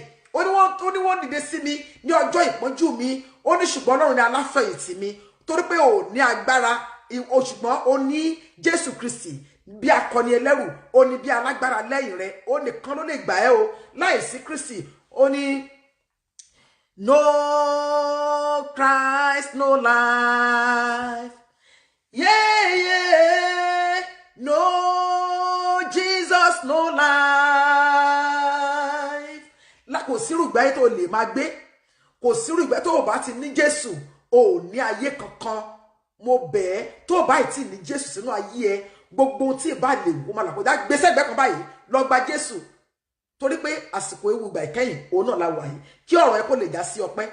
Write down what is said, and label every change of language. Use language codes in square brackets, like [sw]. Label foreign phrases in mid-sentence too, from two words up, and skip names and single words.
[yo] Ó ní wọ́n dìde sí mi ní ọjọ́ ìpọ́njú mi. Ó ní ṣùgbọ́n Ọlọ́run ni aláfẹ̀yìntì mi, torí pé ò ní agbára, ṣùgbọ́n ó ní Jésù Kristi bí akọni ẹlẹ́rù, ó ní bí alágbára lẹ́yìn rẹ̀. Ó nìkan ló lè gbà ẹ́ o. Láìsí Kristi, ó ní [en] no Christ, no life. Yeah, yeah. No Jesus, no life. [yo] Kò sírú ìgbà yìí tó lè máa gbé. Kò sírú ìgbà tó bá ti ní Jésù, ò ní ayé kankan. Mo bẹ̀ ẹ́, tó bá ti ní Jésù sínú ayé ẹ, gbogbo tí ìbá lè wò máa làkọjá gbèsè ẹgbẹ́ kan báyìí, lọ gba Jésù. Torí pé àsìkò ewu ìgbà ìkẹyìn òun náà la wà yìí, kí ọ̀rọ̀ ẹ kó lè já sí ọpẹ́.